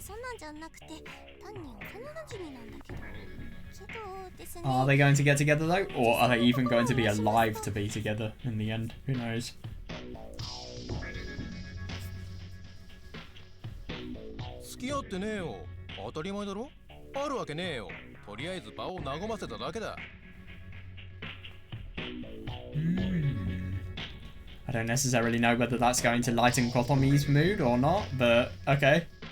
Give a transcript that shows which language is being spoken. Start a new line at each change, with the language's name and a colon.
Japanese: そんなんじゃなくて、単に幼馴染なんだけど。けどですね。
English: Are they going to get together though? Or are they even going to be alive to be together in the end? Who knows?
Japanese: 付き合ってねえよ。当たり前だろ。あるわけねえよ。とりあえず場を和ませただけだ。
English: I don't necessarily know whether that's going to lighten Kotomi's mood or not, but okay.